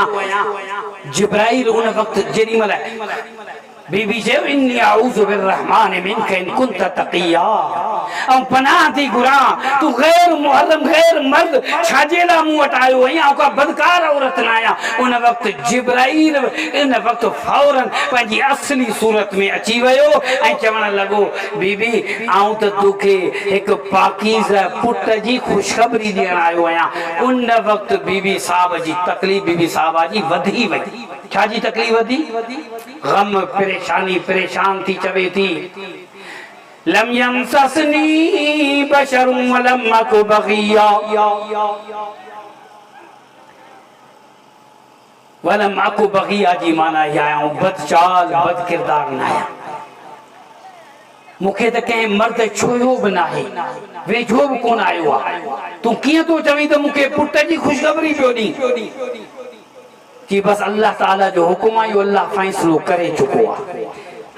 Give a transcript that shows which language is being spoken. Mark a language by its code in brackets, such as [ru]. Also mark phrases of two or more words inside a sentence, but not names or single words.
[sd] जिब्राइल उन वक़्तु जेॾी महिल बीबी चयो [ar] إني أعوذ بالرحمن منك إن كنت تقيا, [sd] ऐं पनाह थी घुरां, तू गैर मुहर्रम गैर मर्द छाजे लाइ मूं वटि आयो आहीं, ऐं का बदकार औरत न आहियां। उन वक़्तु जिब्राइल इन वक़्तु फौरन पंहिंजी असली सूरत में अची वियो ऐं चवण लॻो, बीबी आऊं त तोखे हिकु पाकीज़ पुट जी ख़ुशख़बरी ॾियण आयो आहियां। उन वक़्तु बीबी साहब जी तकलीफ़, बीबी साहबा जी वधी वई। छा जी तकलीफ़ वधी? गम, परेशानी, परेशान थी चवे थी [ar] لم يمسسني بشر ولم أك بغيا, ولم أك بغيا [sd] जी माना इहा आहियां बदचाल बद किरदार न आहियां। मूंखे त कंहिं मर्द छुयो बि न आहे, वेझो बि कोन आयो आहे, तूं कीअं थो चवीं त मूंखे पुट जी ख़ुशख़बरी पियो ॾी? कि बस अल्लाह ताला जो हुकुम आहे, अल्लाह फ़ैसिलो करे चुको आहे।